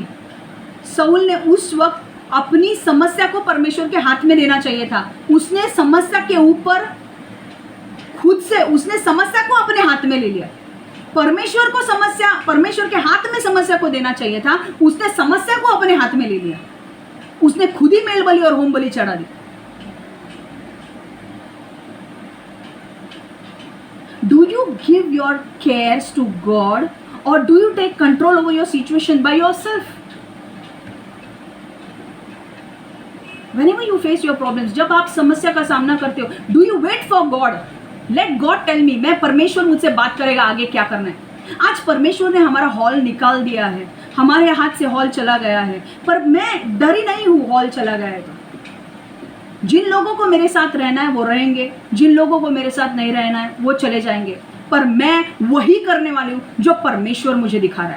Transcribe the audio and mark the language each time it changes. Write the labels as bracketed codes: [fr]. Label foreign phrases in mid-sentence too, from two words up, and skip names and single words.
[hi] शाऊल ने उस वक्त अपनी समस्या को परमेश्वर के हाथ में देना चाहिए था। उसने समस्या के ऊपर उसने समस्या को अपने हाथ में ले लिया। परमेश्वर के हाथ में समस्या को देना चाहिए था, उसने समस्या को अपने हाथ में ले लिया। उसने खुद ही मेल बलि और होम बलि चढ़ा दी। [en] Do you give your cares to God or do you take control over your situation by yourself? Whenever you face your problems, [hi] जब आप समस्या का सामना करते हो, [en] do you wait for God? Let God tell me, [hi] मैं परमेश्वर मुझसे बात करेगा आगे क्या करना है। आज परमेश्वर ने हमारा हॉल निकाल दिया है, हमारे हाथ से हॉल चला गया है, पर मैं डरी नहीं हूँ हॉल चला गया है तो। जिन लोगों को मेरे साथ रहना है वो रहेंगे, जिन लोगों को मेरे साथ नहीं रहना है वो चले जाएंगे, पर मैं वही करने वाली हूँ जो परमेश्वर मुझे दिखा रहा है।